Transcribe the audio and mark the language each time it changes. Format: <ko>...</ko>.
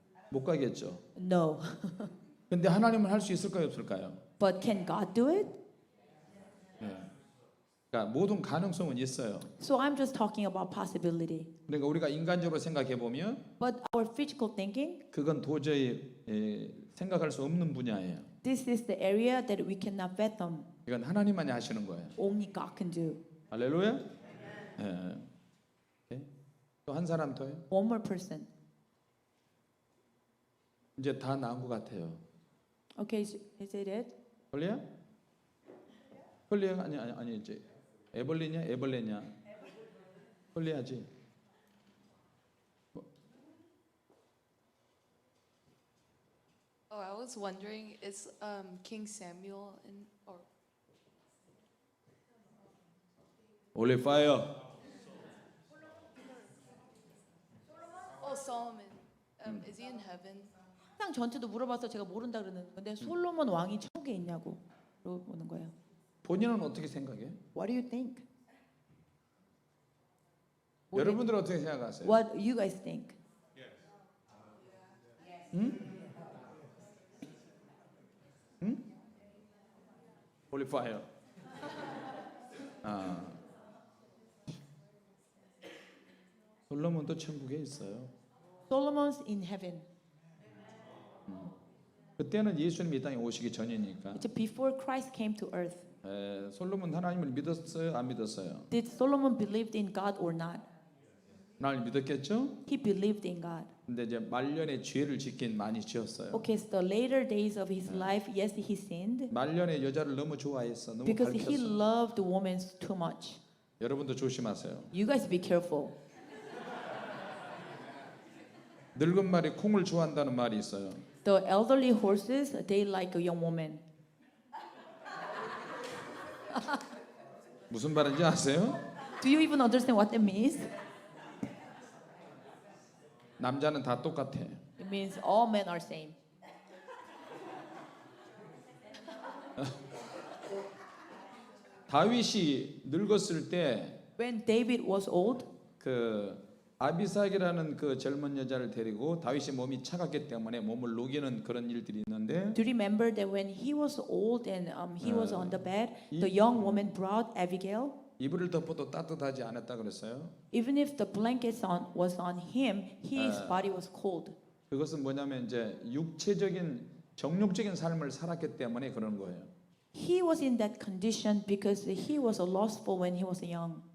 <ko>못 가겠죠.</ko> <en>No.</en> <ko>근데 하나님은 할 수 있을까요, 없을까요?</ko> <en>But can God do it?</en> <ko>그러니까 모든 가능성은 있어요.</ko> <en>So I'm just talking about possibility.</en> <ko>그러니까 우리가 인간적으로 생각해 보면</ko> <en>But our physical thinking,</en> <ko>그건 도저히 생각할 수 없는 분야예요.</ko> <en>this is the area that we cannot fathom.</en> <ko>이건 하나님만이 하시는 거예요.</ko> <en>Only God can do.</en> <ko>할렐루야. 또 한 사람 더요.</ko> <en>One more person.</en> <ko>이제 다 나온 것 같아요.</ko> <en>Okay, is it it?</en> <ko>홀리야? 홀리야 아니 이제 에벌리냐 에벌레냐? 홀리야지.</ko> <en>Oh, I was wondering, is King Samuel in, or 올리 파이어. oh Solomon, is he in heaven?</en> <ko>항상 저한테도 물어봐서 제가 모른다 그러는 건데 솔로몬 왕이 천국에 있냐고 물어보는 거예요. 본인은 어떻게 생각해?</ko> <en>What do you think?</en> <ko>여러분들은 어떻게 생각하세요?</ko> <en>What you guys think? 올리 파이어. 아.</en> <ko>솔로몬도 천국에 있어요.</ko> <en>Solomon's in heaven.</en> <ko>그때는 예수님이 이 땅에 오시기 전이니까.</ko> <en>It's before Christ came to earth.</en> <ko>솔로몬 하나님을 믿었어요? 안 믿었어요?</ko> <en>Did Solomon believed in God or not?</en> <ko>날 믿었겠죠?</ko> <en>He believed in God.</en> <ko>근데 이제 말년에 죄를 짓긴 많이 지었어요.</ko> <en>Okay, so the later days of his life, yes, he sinned</en> <ko>말년에 여자를 너무 좋아했어. 너무</ko> <en>because he</en> <ko>밝혔어.</ko> <en>loved women too much.</en> <ko>여러분도 조심하세요.</ko> <en>You guys be careful.</en> <ko>늙은 말이 콩을 좋아한다는 말이 있어요.</ko> <en>The elderly horses, they like a young woman.</en> <ko>무슨 말인지 아세요?</ko> <en>Do you even understand what that means?</en> <ko>남자는 다 똑같아.</ko> <en>It means all men are same.</en> <ko>다윗이 늙었을 때</ko> <en>When David was old,</en> <ko>그 아비삭이라는 그 젊은 여자를 데리고 다윗이 몸이 차갑기 때문에 몸을 녹이는 그런 일들이 있는데</ko> <en>do you remember that when he was old and he was on the bed, the young woman brought Abigail?</en> <ko>이불을 덮어도 따뜻하지 않았다 그랬어요.</ko> <en>Even if the blanket was on him, his body was cold.</en> <ko>그것은 뭐냐면 이제 육체적인 정욕적인 삶을 살았기 때문에 그런 거예요.</ko> <en>He was in that condition because he was lustful when he was young.</en>